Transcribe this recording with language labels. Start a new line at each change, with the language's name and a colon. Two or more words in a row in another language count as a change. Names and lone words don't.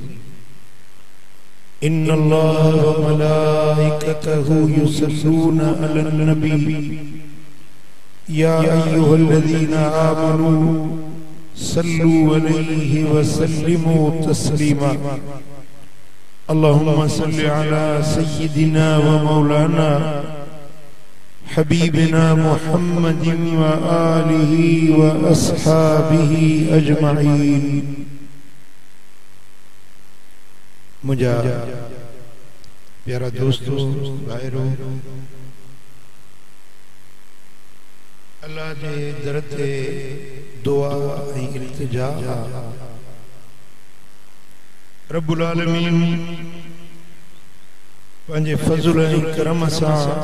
Arabic: إن الله وملائكته يصلون على النبي يا أيها الذين آمنوا صلوا عليه وسلموا تسليما اللهم صل على سيدنا ومولانا حبيبنا محمد وآله وأصحابه أجمعين
Sindhi: मुझा प्यारा दोस्तों भाइरों अल्लाह जे दर ते दुआ ऐं इल्तिजा
Arabic: رب العالمين
Sindhi: पंहिंजे फज़ल ऐं करम सां